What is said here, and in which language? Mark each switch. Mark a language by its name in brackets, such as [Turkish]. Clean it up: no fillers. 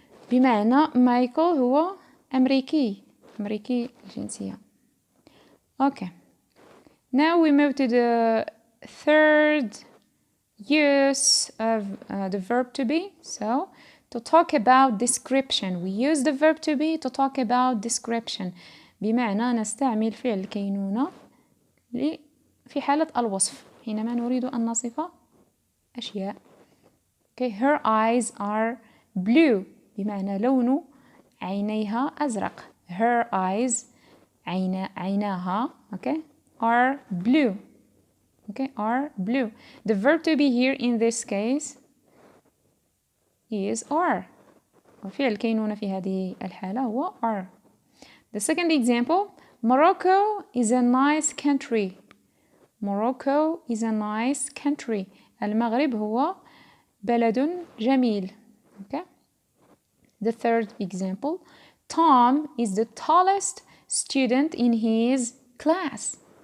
[Arabic] بمعنى مايكل هو أمريكي الجنسية. [English] Okay. Now we move to the third use of the verb to be. So to talk about description. We use the verb to be to talk about description. [Arabic] بمعنى نستعمل فعل الكينونة في حالة الوصف حينما نريد أن نصف أشياء. [English] Okay. Her eyes are blue. [Arabic] بمعنى لون عينيها أزرق. [English] Her eyes [Arabic] عيناها [English] okay are blue. Okay, are blue. The verb to be here in this case is are. [Arabic] وفعل الكينونة في هذه الحالة هو are. [English] The second example. Morocco is a nice country. Morocco is a nice country. [Arabic] المغرب هو بلد جميل. Okay. [English] The third example. Tom is the tallest student in his class.